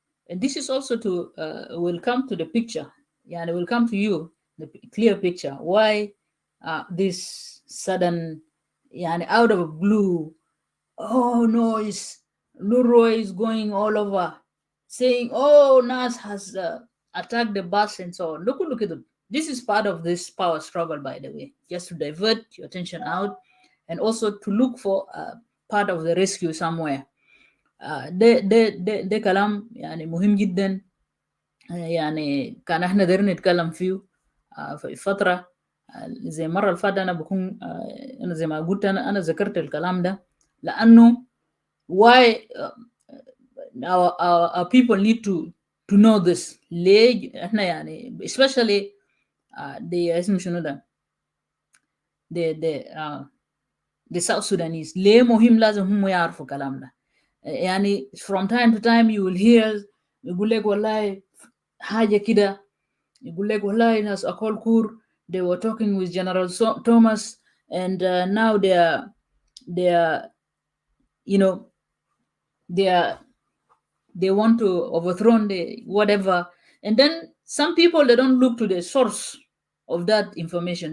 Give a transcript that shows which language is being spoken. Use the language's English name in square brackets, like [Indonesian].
[English] And this is also to will come to the picture يعني will come to you the clear picture why this sudden يعني out of blue noise Luro is going all over saying Nas has attacked the bus and so on. Look at it. This is part of this power struggle, by the way, just to divert your attention out and also to look for part of the rescue somewhere. [Arabic] ده كلام يعني مهم جدا يعني كان احنا دايرين نتكلم فيه في فترة زي مرة اللي فاتت. أنا بكون أنا زي ما قلت أنا ذكرت الكلام ده لأنه [English] why our people need to know this. [Arabic] ليه احنا يعني [English] especially [Arabic] اسمه شنو ده [English] the South Sudanese [Arabic] ليه مهم لازم هم يعرفوا الكلام ده. [English] يعني from time to time you will hear [Arabic] يقول لك والله حاجة كده يقول لك والله ناس أكول كور [English] they were talking with General Thomas and now they are you know they want to overthrow the whatever, and then some people they don't look to the source of that information.